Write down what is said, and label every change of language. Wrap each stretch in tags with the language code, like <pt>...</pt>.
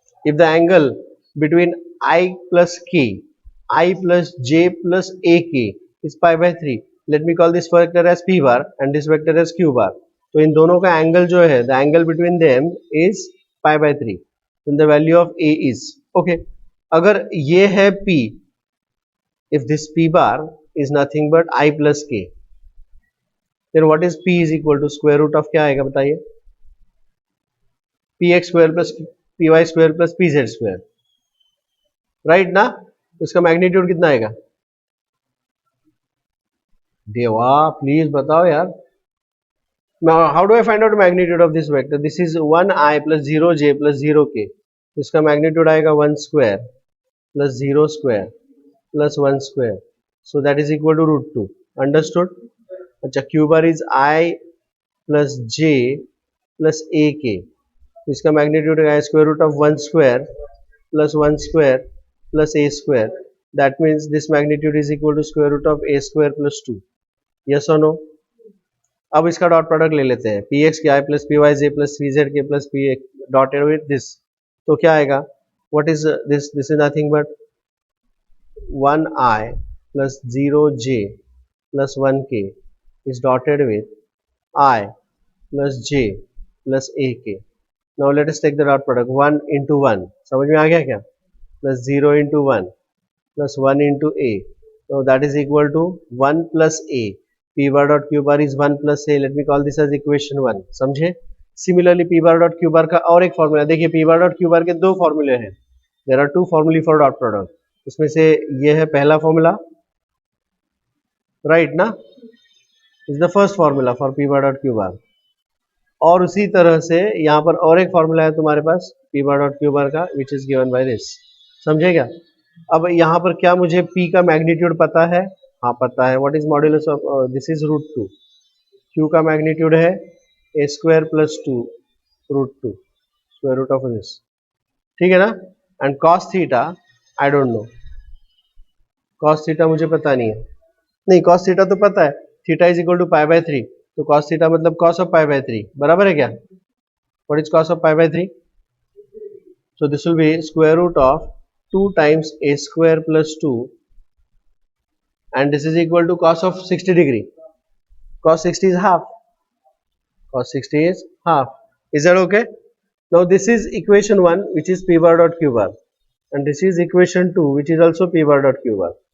<en>If the angle between I plus K, I plus J plus AK is pi by 3, let me call this vector as P bar and this vector as Q bar.</en> <hi>तो इन दोनों का angle जो है,</hi> <en>the angle between them is pi by 3.</en> <hi>Then the value of A is okay. अगर ये है P, if this P bar is nothing but I plus K, then what is P is equal to square root of क्या आएगा बताइए? Px square plus Py square plus Pz square. Right ना? इसका magnitude कितना आएगा? देवा please बताओ यार.</hi> <en>How do I find out magnitude of this vector? This is 1i plus 0j plus 0k. इसका magnitude आएगा 1 square plus 0 square plus 1 square. So that is equal to root 2. Understood? अच्छा, Q bar is i plus j plus ak. इसका magnitude है square root of 1 square plus 1 square plus a square. That means this magnitude is equal to square root of a square plus 2. Yes or no?</en> <hi>अब इसका dot product ले लेते हैं.</hi> <en>px के i plus py j plus pz के plus px dotted with this. तो क्या आएगा? What is this? This is nothing but 1i plus 0j plus 1k is dotted with I plus j plus ak. Now let us take the dot product. 1 into 1.</en> <hi>समझ में आ गया क्या?</hi> <en>Plus 0 into 1 plus 1 into a. So that is equal to 1 plus a. P bar dot q bar is 1 plus a. Let me call this as equation 1.</en> <hi>समझे? Similarly P bar dot q bar का और एक formula देखिए. P bar dot q bar के दो फॉर्मूले हैं.</hi> <en>There are two formulae for dot product.</en> <hi>उसमें से ये है पहला फॉर्मूला, राइट ना? Is the first formula for P bar dot q bar. और उसी तरह से यहाँ पर और एक फॉर्मूला है तुम्हारे पास P bar dot q bar का,</hi> <en>which is given by this.</en> <hi>समझे क्या? अब यहाँ पर क्या मुझे P का मैग्नीट्यूड पता है? हाँ पता है.</hi> <en>What is modulus of this is root 2. Q का magnitude है a square plus 2 root 2 square root of this. ठीक है ना? And cos theta I don't know.</en> <hi>cos theta मुझे पता नहीं है. नहीं, cos थीटा तो पता है. Theta is equal to pi by 3. तो cos थीटा मतलब cos ऑफ पाई बाय 3. बराबर है क्या?</hi> <en>What is cos of pi by 3? So this will be square root of 2 times a square plus 2 and this is equal to cos of 60 degree. Cos 60 is half. Cos 60 is half. Is that okay? Now this is equation 1 which is P bar dot Q bar and this is equation 2 which is also P bar dot Q bar.</en>